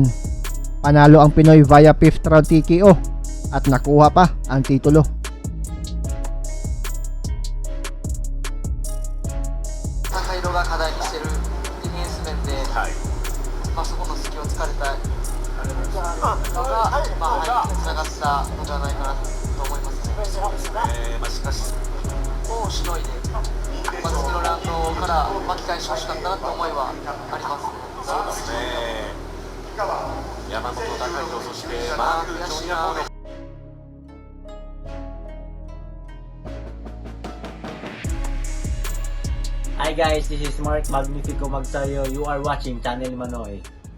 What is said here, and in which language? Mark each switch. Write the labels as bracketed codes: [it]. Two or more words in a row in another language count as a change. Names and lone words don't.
[tl] Panalo ang Pinoy via 5th round TKO at nakuha pa ang titulo. [ja] 高井戸が課題にしているディフェンス面で、そこの隙を突かれたのが、敗北につながったのではないかなと思いますね。しかしをしのいで、次のラウンドから巻き返してほしかったなという思いはあります。そうですね。山本、高井戸、そしてマーク・ジョニアの [en] Hi guys, this is Mark Magnifico Magsayo. You are watching Channel Manoy.